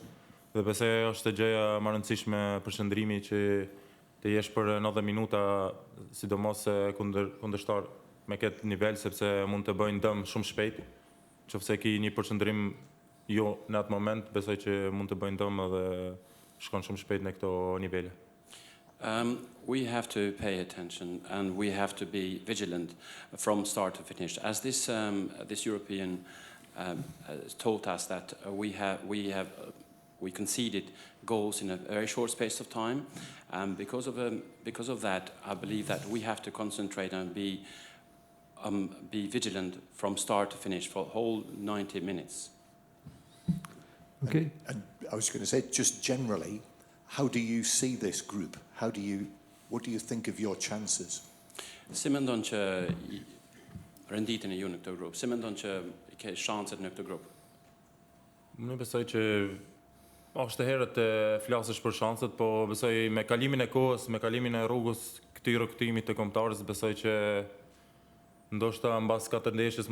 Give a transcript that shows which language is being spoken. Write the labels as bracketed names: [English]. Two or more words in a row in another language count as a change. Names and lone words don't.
[Albanian] Dhe besoj është gjëja më rëndësishme përqendrimi që të jesh për 90 minuta, sidomos kundërshtar me këtë nivel, sepse mund të bëjnë dëm shumë shpejt. Qofse ke një përqendrim jo në atë moment, besoj që mund të bëjnë dëm dhe shkon shumë shpejt në këto nivele. [English] We have to pay attention and we have to be vigilant from start to finish. As this European taught us that we conceded goals in a very short space of time, and because of that, I believe that we have to concentrate and be vigilant from start to finish for the whole 90 minutes. Okay. And I was going to say, just generally, how do you see this group? What do you think of your chances? [Albanian] Si mendon që renditën e ju në këtë grup? Si mendon që ke shanset në këtë grup? Unë besoj që është e herët të flasësh për shanset, po besoj me kalimin e kohës, me kalimin e rrugës këtij rrugtimit të kombëtarës, besoj që ndoshta mbas 4 ndeshjes